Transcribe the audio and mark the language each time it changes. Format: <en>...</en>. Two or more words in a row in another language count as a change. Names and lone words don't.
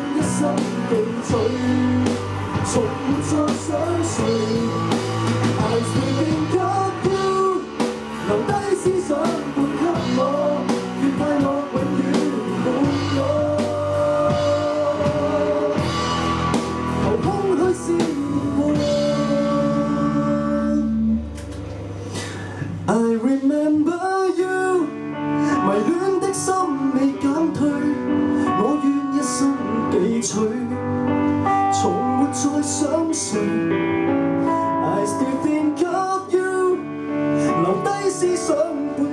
<yue>一生記取，從沒再想睡。</yue> <en>I still think of you，</en> <yue>留低思想伴給我，願快樂永遠伴我。求空虛思念過。</yue> <en>I remember you，</en> <yue>迷戀的心未減退，我願一生記取，從沒再想睡。</yue> <en>I still think of you，</en> <yue>留低思想。</yue>